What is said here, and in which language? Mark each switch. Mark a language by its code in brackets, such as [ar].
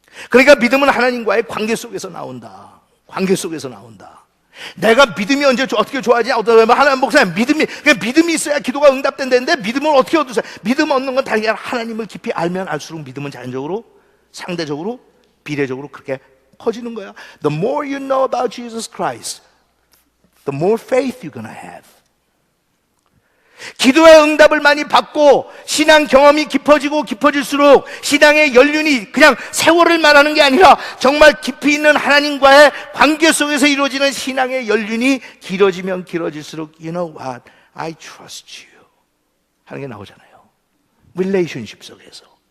[ko] 그러니까 믿음은 하나님과의 관계 속에서 나온다. 관계 속에서 나온다. 내가 믿음이 언제 어떻게 좋아지냐? 하나님 목사님 믿음이 있어야 기도가 응답된다는데 믿음을 어떻게 얻으세요? 믿음 얻는 건 다른 게 아니라 하나님을 깊이 알면 알수록 믿음은 자연적으로 상대적으로 비례적으로 그렇게 커지는 거야. [en] The more you know about Jesus Christ, the more faith you're gonna have. [ko] 기도의 응답을 많이 받고 신앙 경험이 깊어질수록 신앙의 연륜이 그냥 세월을 말하는 게 아니라 정말 깊이 있는 하나님과의 관계 속에서 이루어지는 신앙의 연륜이 길어지면 길어질수록 [en] You know what? I trust you [ko] 하는 게 나오잖아요. relationship 속에서.